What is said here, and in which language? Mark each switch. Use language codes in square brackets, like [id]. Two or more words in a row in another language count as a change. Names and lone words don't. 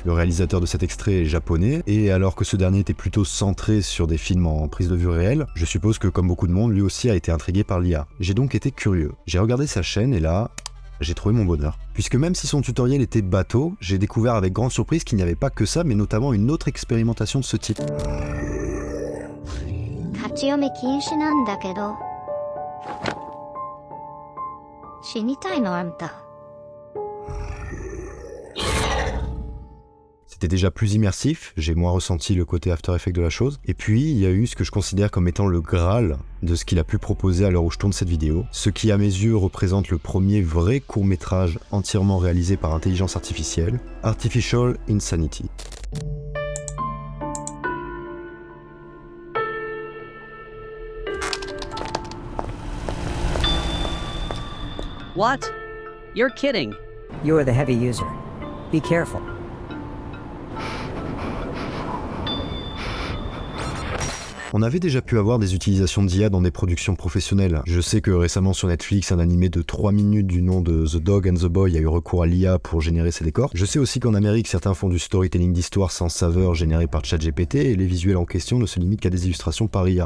[fr] Le réalisateur de cet extrait est japonais, et alors que ce dernier était plutôt centré sur des films en prise de vue réelle, je suppose que comme beaucoup de monde, lui aussi a été intrigué par l'IA. J'ai donc été curieux. J'ai regardé sa chaîne et là, j'ai trouvé mon bonheur. Puisque même si son tutoriel était bateau, j'ai découvert avec grande surprise qu'il n'y avait pas que ça, mais notamment une autre expérimentation de ce type. [ja] 立ち読み禁止なんだけど。死にたいのあんた。 [fr] C'était déjà plus immersif, j'ai moins ressenti le côté After Effects de la chose, et puis il y a eu ce que je considère comme étant le Graal de ce qu'il a pu proposer à l'heure où je tourne cette vidéo, ce qui à mes yeux représente le premier vrai court-métrage entièrement réalisé par intelligence artificielle, [en] Artificial Insanity. What? You're kidding. You are the heavy user. Be careful. [fr] On avait déjà pu avoir des utilisations d'IA dans des productions professionnelles. Je sais que récemment sur Netflix, un animé de 3 minutes du nom de The Dog and the Boy a eu recours à l'IA pour générer ses décors. Je sais aussi qu'en Amérique, certains font du storytelling d'histoire sans saveur généré par ChatGPT et les visuels en question ne se limitent qu'à des illustrations par IA.